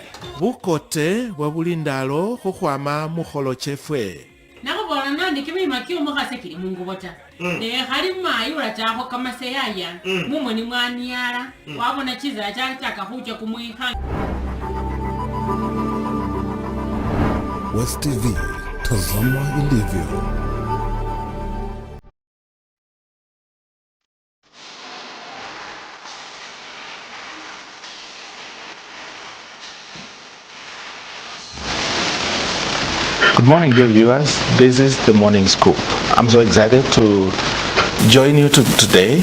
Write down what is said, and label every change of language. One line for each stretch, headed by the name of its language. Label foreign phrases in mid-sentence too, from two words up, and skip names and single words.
Luyia: bukote bwa bulindalo khukhwama mukholo chefwe nakhubola nandi kimima kyomukhase kili mungubota ne khali mayi ulachakho kamaseyaya mumoni mwaniyala wabona chizala chalitaka khucha kumwikha.
Swahili: West TV, tazama ilivyo.
English: Good morning, dear viewers. This is the Morning Scoop. I'm so excited to join you today.